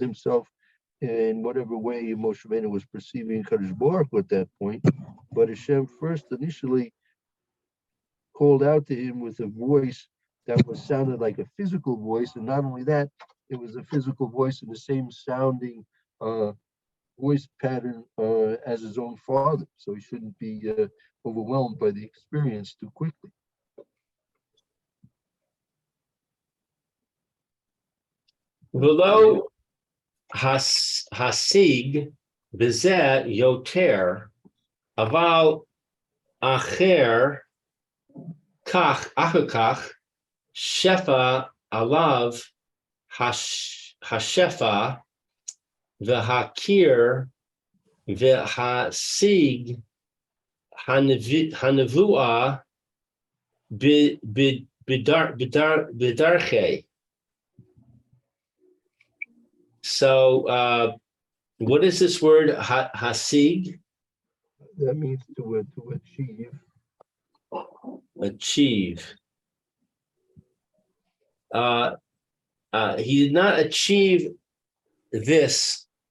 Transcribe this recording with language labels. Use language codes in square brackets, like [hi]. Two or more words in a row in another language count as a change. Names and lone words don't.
[en] himself in whatever way Moshe Rabbeinu was perceiving Kadosh Baruch at that point, but Hashem first initially called out to him with a voice that sounded like a physical voice, and not only that, it was a physical voice in the same sounding voice pattern as his own father, so he shouldn't be overwhelmed by the experience too quickly. [he] ולא השיג בזה יותר, אבל אחר כך שפע עליו השפע והכיר והשיג הנבואה בדרכי. [en] So What is this word, hasig? That means to achieve. Achieve. He did not achieve this